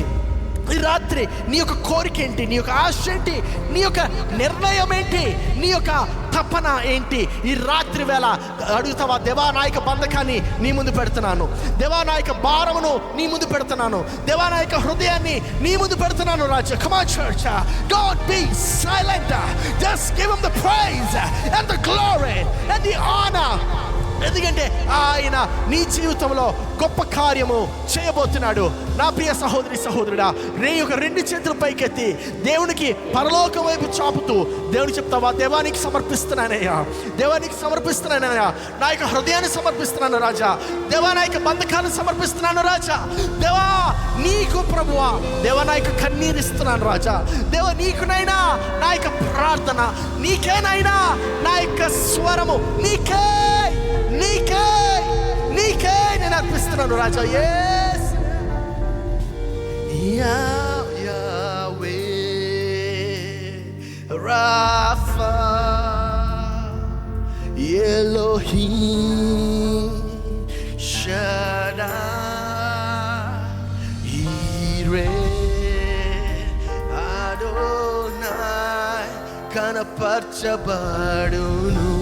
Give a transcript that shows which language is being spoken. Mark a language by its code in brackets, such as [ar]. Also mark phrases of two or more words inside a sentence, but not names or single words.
[te] ఈ రాత్రి నీ యొక్క కోరిక ఏంటి? నీ యొక్క ఆశ ఏంటి? నీ యొక్క నిర్ణయం ఏంటి? నీ యొక్క తపన ఏంటి? ఈ రాత్రి వేళ అడుగుతావా? దేవా నా యొక్క బంధకాన్ని నీ ముందు పెడుతున్నాను, దేవా నా యొక్క భారమును నీ ముందు పెడుతున్నాను, దేవా నా యొక్క హృదయాన్ని నీ ముందు పెడుతున్నాను రాజా. [en] Come on church, don't be silent, just give him the praise and the glory and the honor. [te] ఎందుకంటే ఆయన నీ జీవితంలో గొప్ప కార్యము చేయబోతున్నాడు. నా ప్రియ సహోదరి సహోదరుడా, నీ యొక్క 2 చేతులు పైకెత్తి దేవునికి పరలోకం వైపు చాపుతూ దేవుని చెప్తావా? దేవానికి సమర్పిస్తున్నానయ్యా, దేవానికి సమర్పిస్తున్నానయ్యా, నా యొక్క హృదయాన్ని సమర్పిస్తున్నాను రాజా. దేవా నా యొక్క బంధకాలను సమర్పిస్తున్నాను రాజా. దేవా నీకు ప్రభువా, దేవా నా యొక్క కన్నీరు ఇస్తున్నాను రాజా. దేవా నీకునైనా నా యొక్క ప్రార్థన, నీకేనైనా నా యొక్క స్వరము, నీకే నేను అర్పిస్తున్నాను రాజా. yes Yahweh Rapha Elohim Shaddai Yireh Adonai కనపరచబడును.